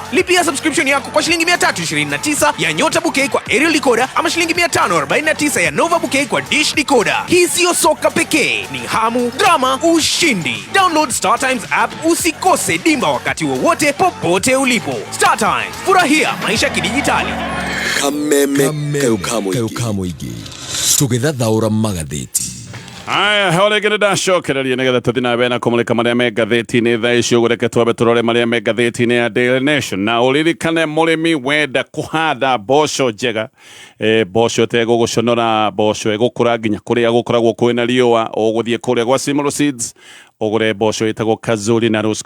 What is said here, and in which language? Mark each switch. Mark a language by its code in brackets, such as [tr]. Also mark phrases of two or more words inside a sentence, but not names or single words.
[sw] Lipia subscription yako kwa shilingi 329 ya Nyota Bouquet kwa [en] aerial decoder [sw] ama shilingi 549 ya Nova Bouquet kwa [en] dish decoder. [sw] Hii sio soka pekee, ni hamu, drama, ushindi. Download [en] Star Times app [sw] usikose dimba wakati wowote popote ulipo. Star Times, furahia maisha kidijitali. [ki] Kameme keukamoigi tugithathaura magatheti. Aya, hore ndacokereria nigetha tuthi na mbere na kumulika maria me ngatheti-inĩ thaa ici ũgũreke twambe tũrore maria me ngatheti-inĩ ya Daily Nation na ũririkane mũrĩmi wenda kũhanda mboco njega mboco tegũgũconora mboco ĩgũkũra nginya kũrĩa gũkoragwo kwĩna riũa ũgũthiĩ kũrĩa gwa Simolo Seeds ũgũre mboco ĩtagwo Kazuri na Roskoko.